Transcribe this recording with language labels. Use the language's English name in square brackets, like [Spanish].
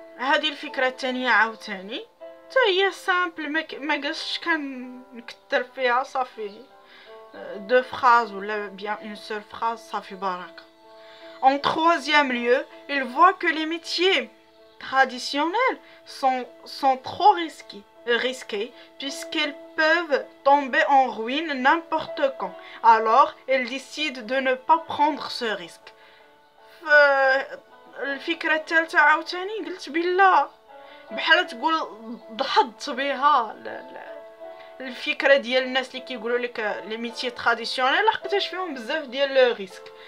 [Arabic] هذه الفكرة الثانية عاوتاني حتى هي سامبل، ما قصش كنكثر فيها، صافي 2 phrases ولا [French] bien une seule phrase [Arabic] صافي بركة. [French] En troisième lieu, il voit que les métiers traditionnels sont trop risqués puisqu'ils peuvent tomber en ruine n'importe quand. Alors, ils décident de ne pas prendre ce risque. [Arabic] الفكرة الثالثة عاوتاني قلت بالله بحال تقول ضحضت بها الفكرة ديال الناس اللي كيقولوا لك لي ميتي تراديسيونيل، لحقتاش فيهم بزاف ديال لو ريسك.